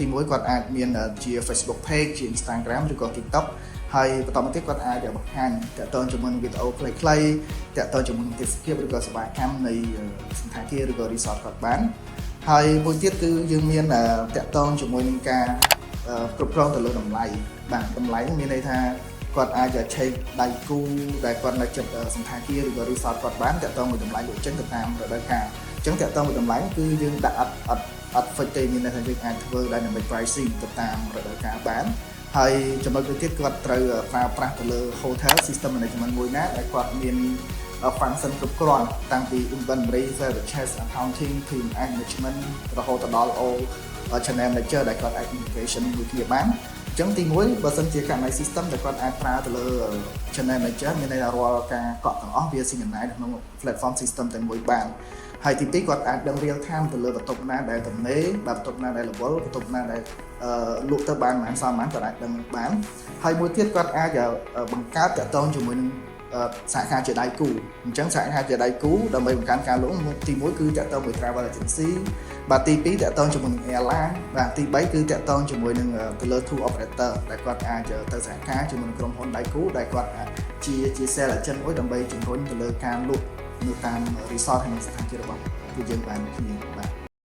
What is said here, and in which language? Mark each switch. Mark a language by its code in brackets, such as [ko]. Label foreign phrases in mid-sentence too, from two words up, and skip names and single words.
[km] 1 គាត់អាចមានជា Facebook page ជា Instagram ឬក៏ TikTok ហើយបន្តមកទៀតគាត់អាចបង្ហាញទាក់ទងជាមួយនឹងវីដេអូខ្លីៗទាក់ទងជាមួយនឹងទេសភាពឬក៏សេវាកម្មនៃសណ្ឋាគារឬក៏ resort គាត់បានហើយមួយទៀតគឺយើងមានតាក់ទងជាមួយនឹងការគ្រប់គ្រងទៅលើតម្លៃបាទតម្លៃមានន័យថាគាត់អាចឆែកដៃគូដែលគាត់នៅ ចិត្តសណ្ឋាគារឬក៏ resort គាត់បានតាក់ទងមួយតម្លៃលោកចេញទៅតាមរដូវកាលអញ្ចឹងតាក់ទងមួយតម្លៃគឺយើងដាក់អត់ fix ទេមានន័យថាយើងអាចធ្វើ [en] dynamic pricing [km] ទៅតាមរដូវកាលបានហើយចំណុចមួយទៀតគាត់ត្រូវប្រើប្រាស់ទៅលើ [en] hotel system [km] management មួយណាដែលគាត់មាន function គ្រប់គ្រាន់តាំងពី [en] inventory purchase accounting team management [km] រហូតដល់ [en] all channel manager [km] ដែលគាត់អាច integration មួយគ្នាបានអញ្ចឹងទី1បើសិនជាករណី system ដែលគាត់ អាចប្រើទៅលើ [en] channel manager [km] មានន័យថារាល់ការកក់ទាំងអស់វា synchronize ក្នុង [en] platform system [km] តែមួយបានហើយទី2គាត់អាចដឹង [en] real time [km] ទៅលើបន្ទប់ ណាដែលទំនេរបន្ទប់ណាដែលរវល់បន្ទប់ណាដែលលក់ទៅបានប៉ុន្មានសមប៉ុន្មានគាត់អាចដឹងបានហើយមួយ ទៀតគាត់អាចបង្កើតតាក់ទងជាមួយនឹងសហការជាដៃគូអញ្ចឹងសហការជាដៃគូដើម្បីបង្កើនការលក់ទី1គឺតាក់ទងមួយ [en] travel agency [km] បាទទី2តាក់ទងជាមួយនឹង airline បាទទី3គឺតាក់ទងជាមួយនឹងទៅលើ [en] tour operator [km] ដែលគាត់អាចទៅសហការជាមួយនឹងក្រុមហ៊ុនដៃគូដែលគាត់ជា [en] sales agent [km] មួយដើម្បីជំរុញទៅលើការលក់នៅតាម resort ហើយនិងសណ្ឋាគាររបស់ពួកយើងបានគ្នាបាទ